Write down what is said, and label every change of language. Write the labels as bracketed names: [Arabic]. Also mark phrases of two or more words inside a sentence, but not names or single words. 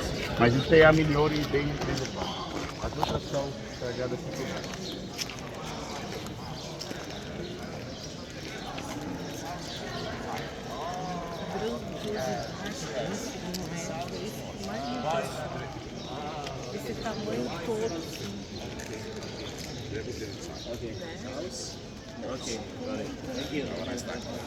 [Portuguese] Mas esta é a melhor e bem preservada. As outras são estragadas e quebradas. Esse tamanho todo. [English] Ok. Ok, got it. Thank you. Have a nice time.